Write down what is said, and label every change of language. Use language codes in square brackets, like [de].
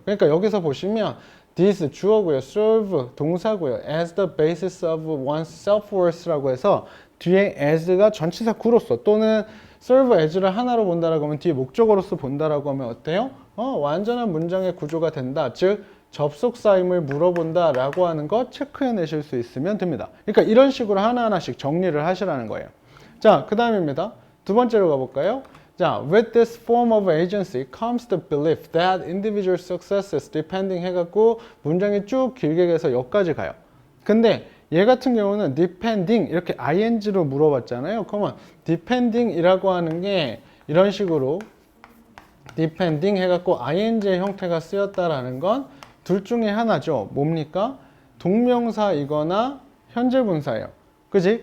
[ko] 그러니까 여기서 보시면 this 주어고요, serve 동사고요, [en] as the basis of one's self-worth [ko] 라고 해서 뒤에 as가 전치사 구로서 또는 serve as를 하나로 본다라고 하면 뒤에 목적어로서 본다라고 하면 어때요? 완전한 문장의 구조가 된다. 즉 접속사임을 물어본다 라고 하는 거 체크해 내실 수 있으면 됩니다. 그러니까 이런 식으로 하나하나씩 정리를 하시라는 거예요. 자, 그 다음입니다. 두 번째로 가볼까요? [en] 자, with this form of agency comes the belief that individual successes depending [ko] 해갖고 문장이 쭉 길게 해서 여기까지 가요. 근데 얘 같은 경우는 depending 이렇게 ing로 물어봤잖아요. 그러면 depending 이라고 하는 게 이런 식으로 depending 해갖고 ing의 형태가 쓰였다라는 건 둘 중에 하나죠. 뭡니까? 동명사이거나 현재분사예요. 그지?